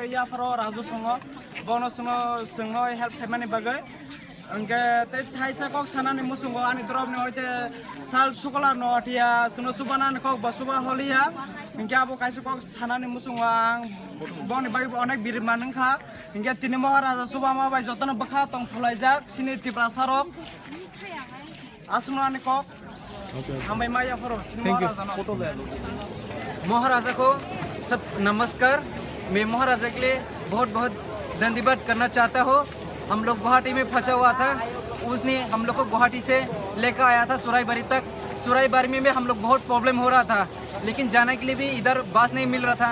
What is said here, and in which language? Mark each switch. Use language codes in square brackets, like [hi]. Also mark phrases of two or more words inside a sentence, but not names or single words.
[trp] ya faro raju songo bono sengo help Khaimani bagai angke te thaisa kok sanani musungo ani drop ne hoite sal sukola no atia suno subanan kok basuba holia angke abo kaisa kok sanani musungo ang bongni bagi onek birman nangkha angke tini Maharaja subama bai jotono bakha tong phulaijak sini tipra sarok asno ani kok hamai maya faro sini Maharaja no [hi] फोटो ले लो। महाराजा को सब नमस्कार। मैं महाराजा के लिए बहुत बहुत धन्यवाद करना चाहता हूँ। हम लोग गुवाहाटी में फंसा हुआ था, उसने हम लोग को गुवाहाटी से लेकर आया था सुराईबाड़ी तक। सुराईबाड़ी में भी हम लोग बहुत प्रॉब्लम हो रहा था, लेकिन जाने के लिए भी इधर बस नहीं मिल रहा था।